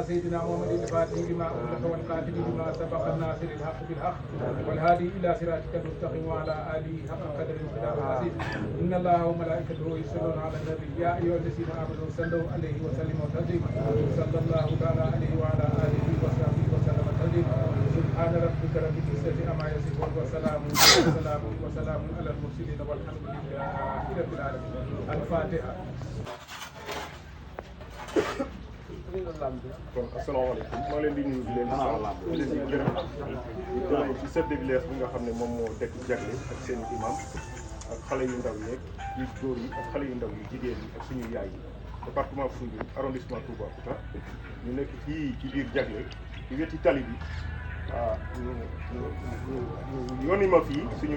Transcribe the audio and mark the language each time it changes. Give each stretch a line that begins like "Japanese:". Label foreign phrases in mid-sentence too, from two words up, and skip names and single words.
Arabic: سيدنا محمد الفاتح لما أغلق والقاتل لما سبق الناصر الحق بالحق والهادي إلى صراطك المستقيم وعلى آله حق قدر المقدار العظيم إن الله وملائكته يصلون على النبي يا أيها الذين آمنوا صلوا عليه وسلموا تسليما صلى الله تعالى عليه وعلى آله وصحبه وسلم تسليما سبحان ربك رب العزة عما يصفون وسلام على المرسلين والحمد لله رب العالمين الفاتحة.
Wolof: kon asalaamaaleykum maa leen di nuyu di leen di sant di leen di gërëm di gërëm ci
French: chef de village
Wolof: bi nga xam ne moom moo dekk jagle ak seen imam ak xale yu ndaw yeeg yu góor yi ak xale yu ndaw yu jigéen yi ak suñu yaay yi département Foundiougne arrondissement Toubacouta ñu nekk fii ci biir jagle ci weti tali bi waaw ñu yónni ma fii suñu